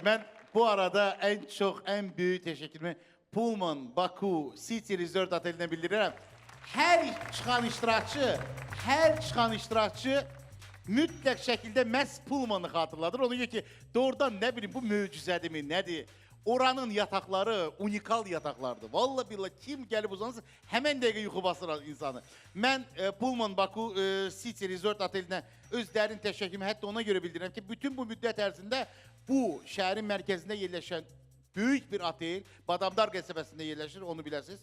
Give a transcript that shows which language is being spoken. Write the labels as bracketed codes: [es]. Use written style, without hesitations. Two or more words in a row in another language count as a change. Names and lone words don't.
[tr] ben bu arada en büyük teşekkürümü Pullman, Baku, City Resort Oteli'ne bildiririm. [az] Her çıkan iştirakçı mütləq şəkildə məhz Pullman'ı xatırladır. Ona görə ki, doğrudan nə bileyim bu möcüzədir mi, nədir? Oranın yatakları unikal yataklardı. [ar] Vallahi billahi [az] kim gəlib uzanırsa hemen dəqiqə yuxu basır insanı. Mən Pullman Baku City Resort Otelinə öz dərin təşəkkürümü hətta ona görə bildirirəm ki, bütün bu müddət ərzində bu şəhərin mərkəzində yerləşən böyük bir otel, Badamdar qəsəbəsində yerləşir, onu bilirsiniz.